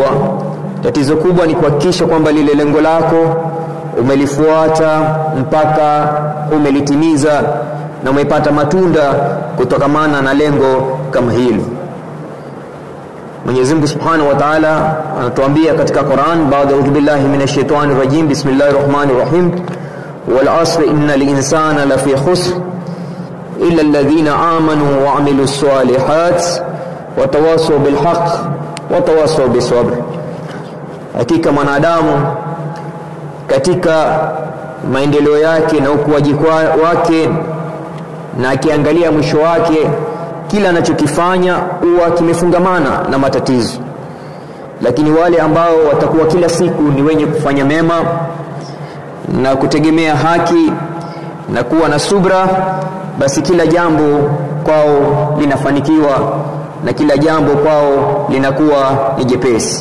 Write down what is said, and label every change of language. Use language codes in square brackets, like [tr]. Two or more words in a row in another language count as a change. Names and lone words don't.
[sw] Tatizo kubwa ni kuhakikisha kwamba lile lengo lako umelifuata mpaka umelitimiza na umepata matunda kutokamana na lengo kama hilo. Mwenyezi Mungu [ar] سبحانه وتعالى [sw] anatuambia katika Qur'an, baada ya [ar] بالله من الشيطان الرجيم، بسم الله الرحمن الرحيم، والعصر إن الإنسان لفي خسر إلا الذين آمنوا وعملوا الصالحات وتواصوا بالحق وتواصوا بالصبر. [sw] Hakika mwanadamu katika maendeleo yake na ukuaji wake, na akiangalia mwisho wake, kila anachokifanya huwa kimefungamana na matatizo. Lakini wale ambao watakuwa kila siku ni wenye kufanya mema na kutegemea haki na kuwa na subra, basi kila jambo kwao linafanikiwa na kila jambo kwao linakuwa ni jepesi.